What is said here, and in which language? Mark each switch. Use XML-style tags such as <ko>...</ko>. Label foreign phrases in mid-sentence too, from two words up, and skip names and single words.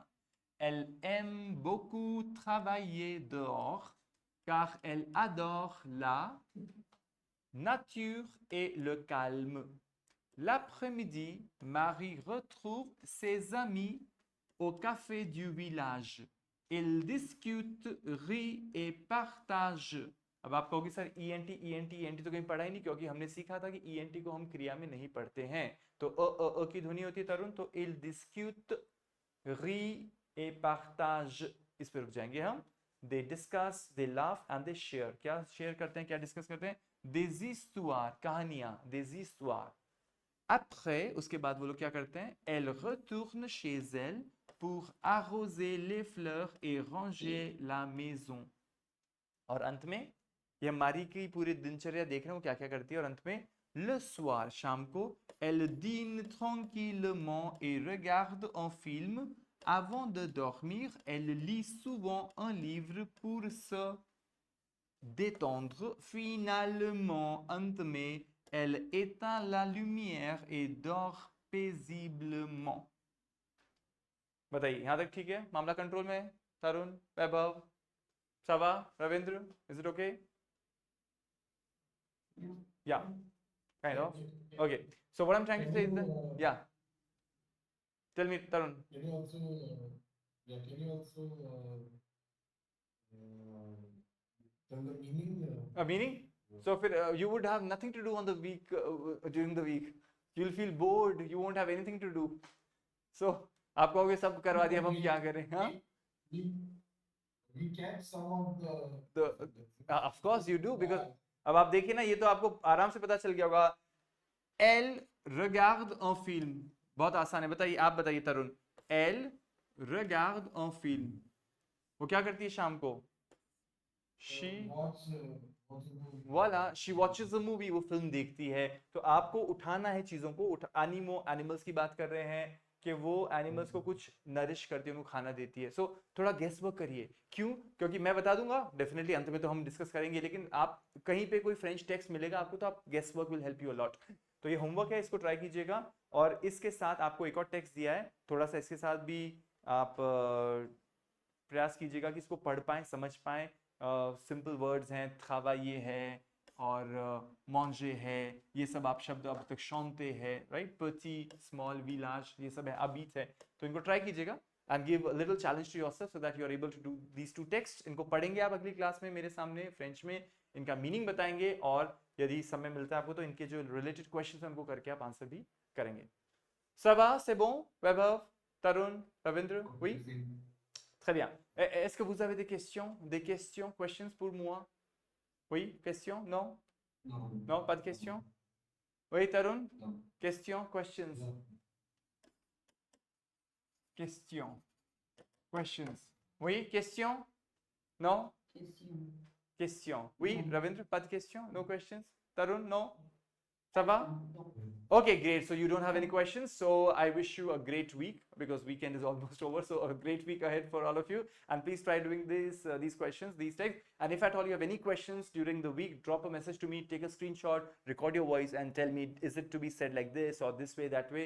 <fr>Elle aime beaucoup travailler dehors car elle adore la nature et le calme. L'après-midi, Marie retrouve ses amis au café du village. Ils discutent, rient et partagent.</fr> <hi>अब आप कहोगे सर ENT तो कहीं पढ़ा ही नहीं, क्योंकि हमने सीखा था कि ENT को हम क्रिया में नहीं पढ़ते हैं. तो अ की ध्वनि होती है तरुण, तो</hi> <fr>ils discutent, rient et partagent,</fr> <hi>इस पे रुक जाएंगे हम.</hi> <en>They discuss, they laugh and they share.</en> <hi>क्या शेयर करते हैं, क्या डिस्कस करते हैं?</hi> <fr>Des histoires, कहानियां, des histoires. Après,</fr> <hi>उसके बाद वो लोग क्या करते हैं?</hi> <fr>Elle retourne chez elle pour arroser les fleurs et ranger la maison.</fr> <hi>और अंत में ये मारी की पूरी दिनचर्या देख रहे हो क्या क्या करती है. और अंत में</hi> <fr>le soir,</fr> <hi>शाम को,</hi> <fr>elle dîne tranquillement et regarde un film. Avant de dormir, elle lit souvent un livre pour se détendre. Finalement,</fr> <hi>अंत में,</hi> <fr>elle éteint la lumière et dort paisiblement.</fr> <hi>बताइए, यहाँ तक ठीक है? मामला कंट्रोल में है? तरुण, वैभव,</hi> <en>Sava, Ravindra, is it okay? Yeah, kind of. Okay. So what I'm trying to say is that, yeah. Tell me, Tarun. Can you also, can you also tell the meaning? A meaning? So if you would have nothing to do on the week, during the week. You'll feel bored. You won't have anything to do.</en> <hi>So आप कहोगे सब करवा दिया, अब हम क्या करें? हाँ?</hi> <en>We catch some of the Of course you do, because</en> <hi>अब आप देखिए ना, ये तो आपको आराम से पता चल गया होगा.</hi> <fr>Elle regarde un film.</fr> <hi>बहुत आसान है. बताइए, आप बताइए तरुण.</hi> <fr>Elle regarde un film.</fr> <hi>वो क्या करती है शाम को?</hi> <en>She वाला she watches a movie.</en> <hi>वो फिल्म देखती है. तो आपको उठाना है चीजों को. एनिमल्स की बात कर रहे हैं कि वो एनिमल्स को कुछ नरिश करती है, उनको खाना देती है. सो थोड़ा</hi> <en>guess work</en> <hi>करिए. क्यों? क्योंकि मैं बता दूंगा डेफिनेटली, अंत में तो हम डिस्कस करेंगे, लेकिन आप कहीं पे कोई</hi> <en>French text</en> <hi>मिलेगा आपको, तो आप</hi> <en>guess work will help you a lot.</en> <hi>तो ये होमवर्क है, इसको ट्राई कीजिएगा. और इसके साथ आपको एक और टेक्स्ट दिया है, थोड़ा सा इसके साथ भी आप प्रयास कीजिएगा कि इसको पढ़ पाएं, समझ पाएं.</hi> <en>simple words</en> <hi>हैं, travailler है और manger है, ये सब आप शब्द अब तक chanter है, राइट?</hi> <fr>petit,</fr> <en>small, village,</en> <hi>ये सब है, habite है. तो इनको ट्राई कीजिएगा</hi> <en>and give a little challenge to yourself so that you are able to do these two texts.</en> <hi>इनको पढ़ेंगे आप अगली क्लास में मेरे सामने फ्रेंच में, इनका मीनिंग बताएंगे, और यदि समय मिलता है आपको तो इनके जो</hi> <en>related questions</en> <hi>हैं उनको करके आप आंसर भी करेंगे.</hi> <fr>Ça va, c'est bon, Vaibhav, Tarun, Ravindra? Oui? Très bien. Est-ce que vous avez des questions, questions pour moi? Oui, questions? Non? Non, pas de questions? Oui, Tarun?</fr> <en>No.</en> <fr>Questions, questions? Questions, questions. Oui, questions? Non? Question. Questions. Oui, Ravindra, pas de questions?</fr> <en>No questions? Tarun, no?</en> <fr>Ça va?</fr> <en>No. Okay, great. So you don't have any questions. So I wish you a great week, because weekend is almost over. So a great week ahead for all of you. And please try doing these questions, these texts. And if at all you have any questions during the week, drop a message to me, take a screenshot, record your voice, and tell me, is it to be said like this or this way, that way?</en>